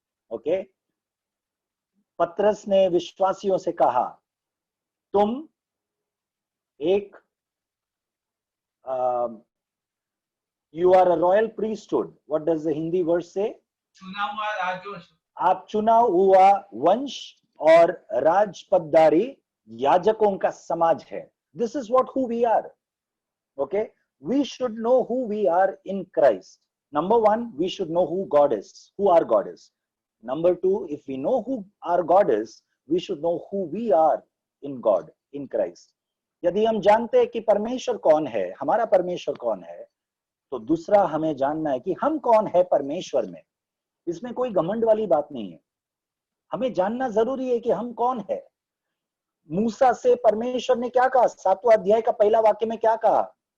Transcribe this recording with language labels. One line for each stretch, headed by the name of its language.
Hindi: Okay, पत्रस ने विश्वासियों से कहा तुम एक
English: You are a royal priesthood. What does the Hindi word say?
Hindi: चुना हुआ राजवंश। आप चुना हुआ वंश और राजपदधारी याजकों का समाज है।
English: This is what who we are. Okay, we should know who we are in Christ. Number one, we should know who God is, who our God is. Number two, if we know who our God is, we should know who we are in God, in Christ.
Hindi: यदि हम जानते हैं कि परमेश्वर कौन है, हमारा परमेश्वर कौन है, तो दूसरा हमें जानना है कि हम कौन है परमेश्वर में। इसमें कोई घमंड वाली बात नहीं है। हमें जानना जरूरी है कि हम कौन है। मूसा से परमेश्वर ने क्या कहा? 7वां अध्याय का पहला वाक्य में क्या कहा?